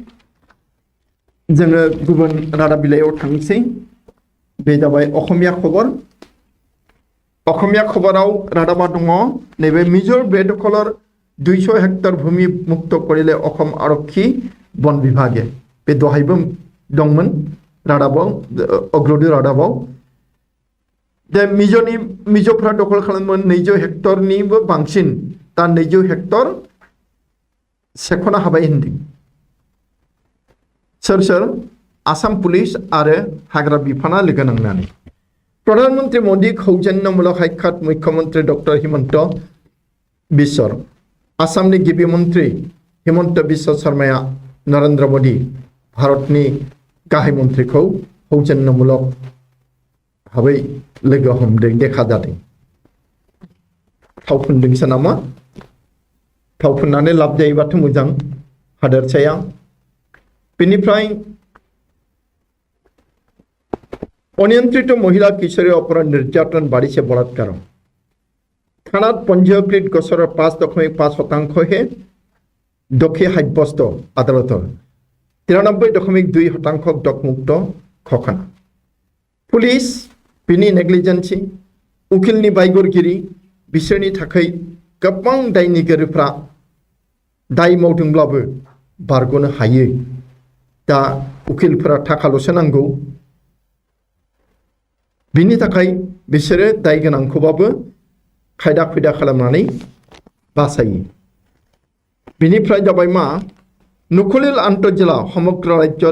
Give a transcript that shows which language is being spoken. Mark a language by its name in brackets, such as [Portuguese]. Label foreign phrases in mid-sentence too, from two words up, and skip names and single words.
[Bodo] जोङो गुबुन रादाब बिलाइयाव थांसै बे जाबाय अखमिया खबराव रादाबा दङ नैबे [Assamese] মিজৰ বেদখলৰ 200 হেক্টৰ ভূমি মুক্ত কৰিলে অসম আৰক্ষী বন বিভাগে [Bodo] बे दहायबो दंमोन रादाबाव अग्रदि रादाबाव जे मिजोफ्रा दखल खालामोन 200 हेक्टरनिबो बांसिन दा 200 हेक्टर सेखना हाबाय होनदों सोर आसाम पुलिस आरो हाग्रा बिफाना लोगो नांनानै प्रधानमंत्री मोदी [Assamese] সৌজন্যমূলক সাক্ষাৎ মুখ্যমন্ত্ৰী [Bodo] डॉक्टर हिमंत बिश्व आसामनि गिबि मंत्री हिमंत बिश्व शर्माया नरेंद्र मोदी भारतनि गाहाय मंत्रीखौ सौजन्यमूलक भाबै लोगो हमदों देखा जादों थाव फुनदोंसो नामा थाव फुननानै लाब जायोबाथ' मोजां हादोरसाया बेनिफ्राय [Assamese] অনিয়ন্ত্রিত মহিলা কিশোরী অপরাধ নির্যাতন বাড়িছে বলাৎকার থানাত পঞ্জীয়কৃত গোচৰৰ 5.5% দোষী সাব্যস্ত আদালতৰ 93.2% দোষমুক্ত ঘোষণা পুলিस [Bodo] बिनि नेग्लिजेन्सि उकिलनि बायगरगिरि बिसोरनि थाखाय गोबां दायनिगिरिफ्रा दाय मावदोंब्लाबो बारग'नो हायो दा उकिलफोरा थाखाल'सो नांगौ बिनि थाखाय बिसोरो दाय गोनांखौबाबो खायदा खुदा खालामनानै बासायो बिनिफ्राय जाबाय मा नुखलिल [Assamese] আন্তৰ্জিলা সমগ্ৰ ৰাজ্যত